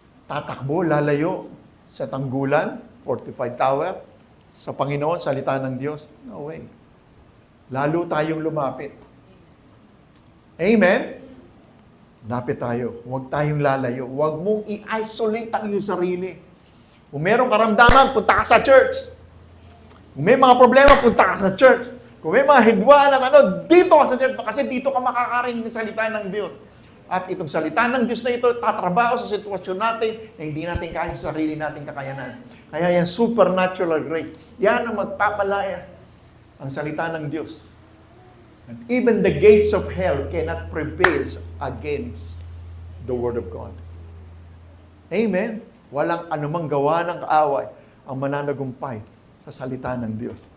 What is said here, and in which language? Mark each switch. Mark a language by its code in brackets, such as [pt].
[tl] Tatakbo, lalayo sa tanggulan, [en] fortified tower, [tl] sa Panginoon, salita ng Diyos? [en] No way. [tl] Lalo tayong lumapit. Amen? Lapit tayo. Huwag tayong lalayo. Huwag mong i-isolate ang iyong sarili. Kung merong karamdaman, punta ka sa church. Kung may mga problema, punta ka sa church. Kung may mga hidwaan ng dito ka sa church. Kasi dito ka makakarinig ng salita ng Diyos. At itong salita ng Diyos na ito, tatrabaho sa sitwasyon natin na hindi natin kaya sa sarili nating kakayanan. Kaya yan, [en] supernatural grace. [tl] Yan ang magpapalaya ang salita ng Diyos. [en] And even the gates of hell cannot prevail against the Word of God. Amen? [tl] Walang anumang gawa ng kaaway ang mananagumpay sa salita ng Diyos.